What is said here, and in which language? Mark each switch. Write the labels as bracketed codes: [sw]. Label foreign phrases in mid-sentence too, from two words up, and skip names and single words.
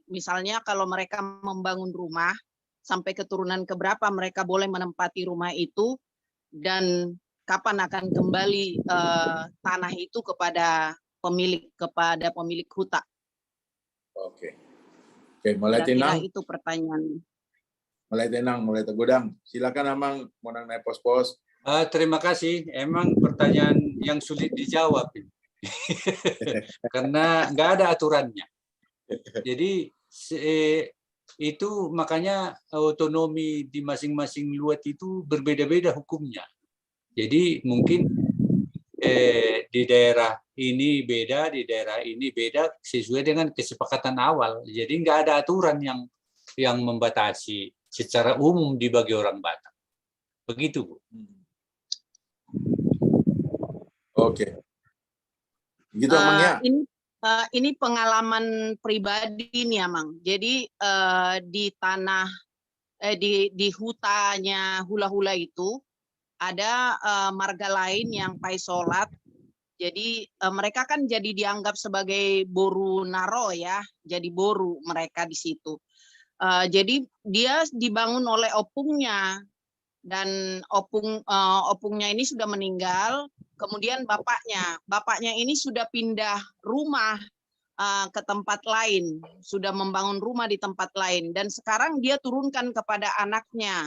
[id] Misalnya kalau mereka membangun rumah, sampai keturunan keberapa mereka boleh menempati rumah itu, dan kapan akan kembali tanah itu kepada pemilik hutan. Oke, mulai Kira-kira tenang. itu pertanyaan. Mulai tenang, mulai tegudang. Silakan Amang, Monang naik pos-pos. Terima kasih. Emang pertanyaan yang sulit dijawab. Karena nggak ada aturannya. Jadi itu makanya otonomi di masing-masing luat itu berbeda-beda hukumnya. Jadi mungkin di daerah ini beda, di daerah ini beda sesuai dengan kesepakatan awal. Jadi nggak ada aturan yang membatasi secara umum dibagi orang Batak. Begitu, Bu. Oke. Gitu Amang ya. Ini pengalaman pribadi nih Amang. Jadi di tanah di hutannya hula-hula itu ada marga lain yang Paisolat. Jadi mereka kan jadi dianggap sebagai boru naro ya, jadi boru mereka di situ. Jadi dia dibangun oleh opungnya, dan opungnya ini sudah meninggal. Kemudian bapaknya ini sudah pindah rumah ke tempat lain, sudah membangun rumah di tempat lain, dan sekarang dia turunkan kepada anaknya.